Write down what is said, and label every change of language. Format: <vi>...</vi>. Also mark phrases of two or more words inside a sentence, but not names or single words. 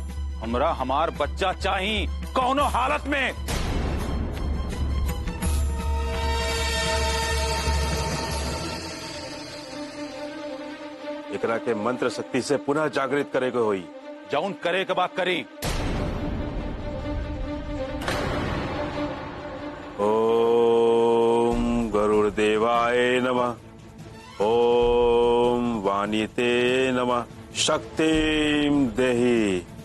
<bho>हमरा हमार बच्चा चाहिए कौनो हालत में। एकरा के मंत्र शक्ति से पुनः जागृत करे के होई। जौन करे के बात करी।</bho> <sa>ओम गरुड़ देवाय नमः। ओम वाणीते नमः। शक्तिम देहि।</sa>